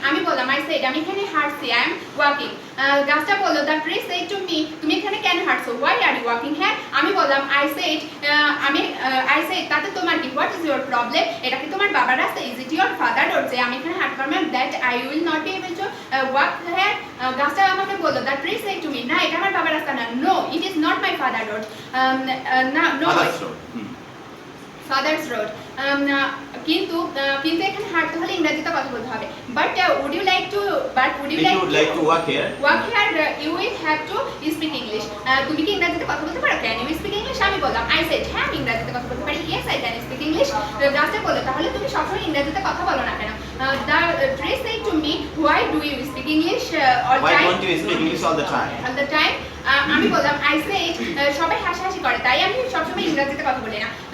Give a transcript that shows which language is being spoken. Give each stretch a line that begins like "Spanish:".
Bangla: আমি বললাম,
English: I said,
Bangla: আমি এখানে হাঁটছি.
English: I am walking.
Bangla: গাছটা বললো,
English: the tree said to me,
Bangla: তুমি এখানে কেন হাঁটছো?
English: Why are you walking?
Bangla: হ্যাঁ, আমি বললাম,
English: I said,
Bangla: তাতে তোমার কি?
English: What is your problem?
Bangla: এটা কি তোমার বাবার রাস্তা?
English: Is it your father road?
Bangla: যে আমি এখানে হাঁটতে পারবো না,
English: that I will not be able to walk here.
Bangla: গাছটা আমাকে বললো,
English: the tree said to me,
Bangla: না এটা আমার বাবার রাস্তা না.
English: No, it is not my father road. No. Father's road.
Bangla: কিন্তু এখানে হাঁটতে হলে ইংরেজিতে কথা বলতে হবে.
English: But would you like to walk here? Walk here, you will have to speak English.
Bangla: তুমি কি ইংরেজিতে কথা বলতে পারো?
English: Can you speak English?
Bangla: আমি বললাম,
English: I said,
Bangla: হ্যাঁ আমি ইংরেজিতে কথা বলতে পারি.
English: Yes, I can speak English.
Bangla: গাছটা বললো, তাহলে তুমি সবসময় ইংরেজিতে কথা বলো না কেন?
English: The tree said to me, why do you speak English all the time? Why don't you speak English all the time? All the time.
Bangla: আমি বললাম,
English: I said,
Bangla: সবাই হাসাহাসি করে তাই আমি সবসময় ইংরেজিতে কথা বলি না.